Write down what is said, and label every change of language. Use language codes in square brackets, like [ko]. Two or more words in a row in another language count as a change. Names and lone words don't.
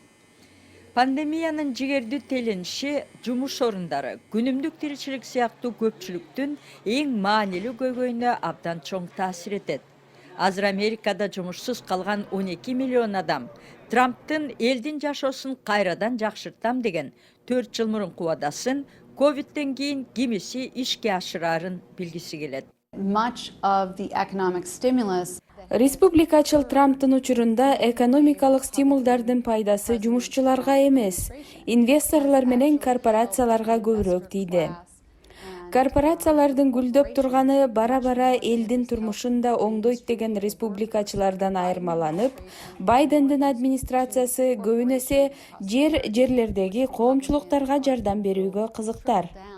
[ky] Пандемиянын жигердүү телениши жумуш орундары, күнүмдүк тиричилик сыяктуу көпчүлүктүн эң маанилүү көйгөйүнө абдан чоң таасир этет. Азыр Америкада жумушсуз калган 12 миллион адам Трамптын элдин жашоосун кайрадан жакшыртам деген 4 жыл мурунку убадасын ковидтен кийин кимиси ишке ашыраарын билгиси келет. [en] Much of the economic stimulus [ky] Республикачыл Трамптын учурунда экономикалык стимулдардын пайдасы жумушчуларга эмес, инвесторлор менен корпорацияларга көбүрөөк тийди. Корпорациялардын гүлдөп турганы бара-бара элдин турмушун да оңдойт деген республикачылардан айырмаланып, Байдендин администрациясы көбүнесе жерлердеги коомчулуктарга жардам берүүгө кызыктар.